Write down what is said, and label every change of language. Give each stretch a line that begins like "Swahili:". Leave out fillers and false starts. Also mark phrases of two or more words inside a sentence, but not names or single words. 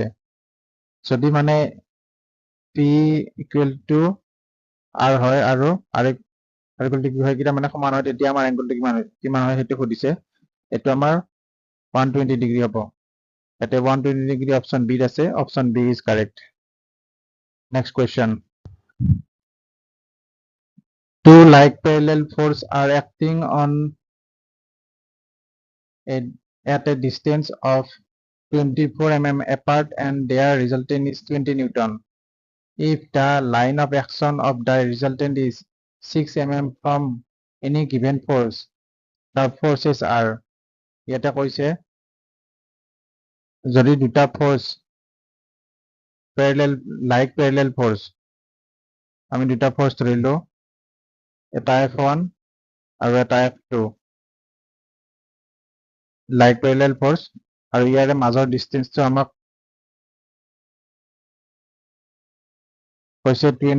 Assamese: যদি মানে P ইকুৱেল টু R হয় আৰু R ইকুৱেল টু Q হয়, কেইটা মানে সমান হয়, তেতিয়া আমাৰ এংগলটো কিমান হয় সেইটো সুধিছে। এইটো আমাৰ 120 ডিগ্ৰী হ'ব। ইয়াতে 120 ডিগ্ৰী অপশ্যন বিত আছে,
English: option B is correct.
Assamese: নেক্সট কুৱেশ্যন।
English: Two like parallel forces are acting on at a distance of 24 mm apart and their resultant is 20 Newton. If the line of action of the resultant is 6 mm from any given force, the forces are,
Assamese: ইয়াতে কৈছে যদি দুটা ফ'ৰ্চ
English: parallel force,
Assamese: আমি দুটা ফ'ৰ্চ ধৰিলো, এটা F1 আৰু এটা F2,
English: like parallel force,
Assamese: আৰু ইয়াৰে মাজৰ ডিষ্টেন্সটো আমাক কৈছে